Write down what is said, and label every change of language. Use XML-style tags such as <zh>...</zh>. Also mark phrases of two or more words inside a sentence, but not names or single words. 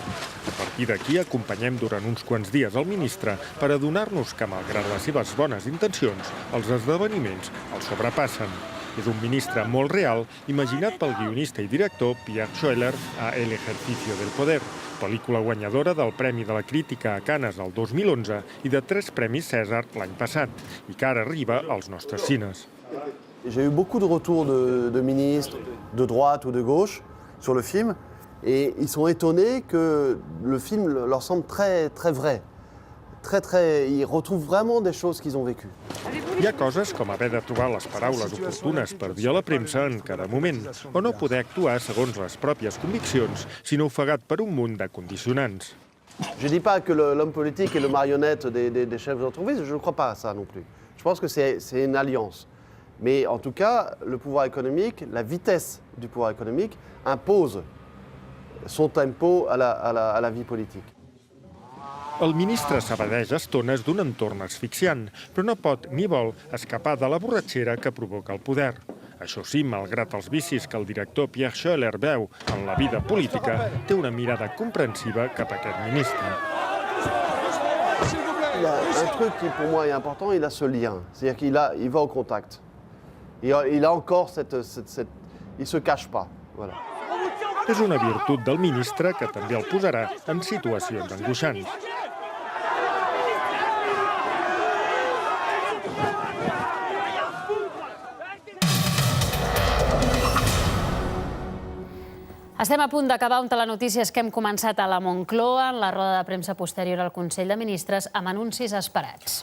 <ca>A partir d'aquí, acompanyem durant uns quants dies el ministre per adonar-nos que, malgrat les seves bones intencions, els esdeveniments el sobrepassen. És un ministre molt real, imaginat pel guionista i director Pierre Schoeller a El ejercicio del poder, pel·lícula guanyadora del Premi de la Crítica a Canes el 2011 i de 3 premis César l'any passat, i que ara arriba als nostres cines.</ca> <fr>J'ai eu beaucoup de retours de ministres de droite ou de gauche sur le film et ils sont étonnés que le film leur semble très vrai. Ils retrouvent vraiment des choses qu'ils ont vécues.</fr> <ca>Hi ha coses com haver de trobar les paraules oportunes per dir a la premsa en cada moment, o no poder actuar segons les pròpies conviccions, sinó ofegat per un munt de condicionants.</ca> <fr>Je ne dis pas que l'homme politique est le marionnette des chefs d'entreprise, je ne crois pas à ça non plus. Je pense que c'est une alliance. Mais en tout cas, le pouvoir économique, la vitesse du pouvoir économique impose son tempo à la vie politique.</fr> <ca>El ministre s'evadeix estones d'un entorn asfixiant, però no pot ni vol escapar de la borratxera que provoca el poder. Això sí, malgrat els vicis que el director Pierre Schoeller veu en la vida política, té una mirada comprensiva cap a aquest ministre.</ca> <fr>Il y a un truc qui pour moi est important, il a ce lien. C'est-à-dire qu'il va au contact. Il a encore il se cache pas. Voilà.</fr> <ca>És una virtut del ministre que també el posarà en situacions angoixants. Estem a punt d'acabar un telenotícies que hem començat a la Moncloa en la roda de premsa posterior al Consell de Ministres amb anuncis esperats.</ca>